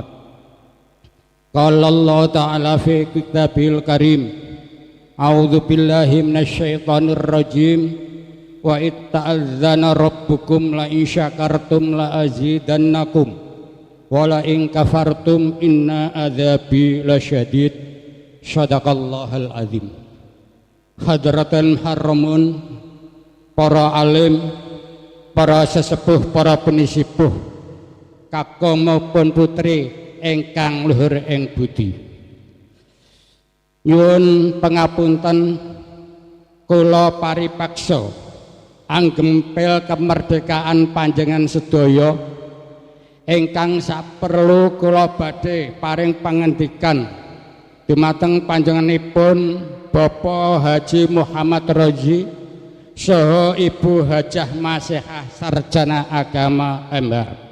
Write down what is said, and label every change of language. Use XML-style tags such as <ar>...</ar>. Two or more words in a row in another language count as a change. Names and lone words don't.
<ar>قال الله تعالى في كتابه الكريم، أعوذ بالله من الشيطان الرجيم، وإذ تأذن ربكم لئن شكرتم لأزيدنكم ولئن كفرتم إن عذابي لشديد. صدق الله العظيم. حضرة الكرام,</ar> <jv>para alim, para sesepuh, para penisipuh, kakung maupun putri ingkang luhur ing budi. Nyuwun pangapunten kula paripaksa anggempil kemerdekaan panjenengan sedaya ingkang saperlu kula badhe paring pangandikan dumateng panjenenganipun Bapak Haji Muhammad Roji saha Ibu Hajah Masihah Sarjana Agama Embar.</jv>